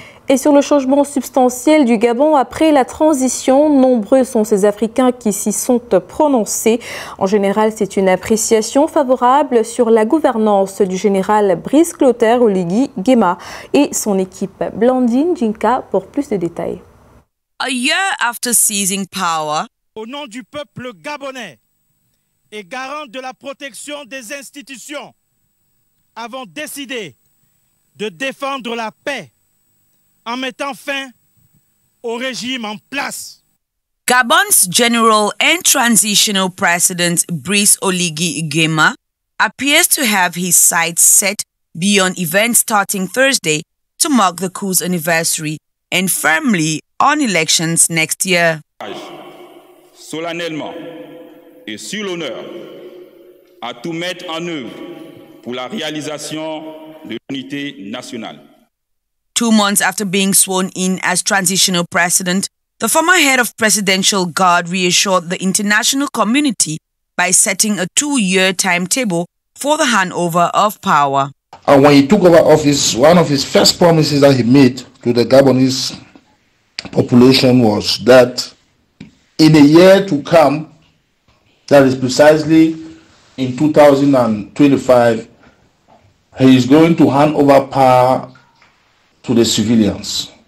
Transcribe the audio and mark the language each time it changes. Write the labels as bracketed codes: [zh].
[fr] Et sur le changement substantiel du Gabon après la transition, nombreux sont ces Africains qui s'y sont prononcés. En général, c'est une appréciation favorable sur la gouvernance du général Brice Clotaire Oligui Nguema et son équipe. Blandine Jinka pour plus de détails. [en] A year after seizing power, [fr] au nom du peuple gabonais et garant de la protection des institutions, avons décidé de défendre la paix en mettant fin au régime en place. [en] Gabon's General and Transitional President Brice Oligui Nguema appears to have his sights set beyond events starting Thursday to mark the coup's anniversary and firmly on elections next year. [fr] Solennellement et sur l'honneur à tout mettre en œuvre pour la réalisation de l'unité nationale. [en] 2 months after being sworn in as transitional president, the former head of Presidential Guard reassured the international community by setting a 2-year timetable for the handover of power. And when he took over office, one of his first promises that he made to the Gabonese population was that in a year to come, that is precisely in 2025, he is going to hand over power to the civilians.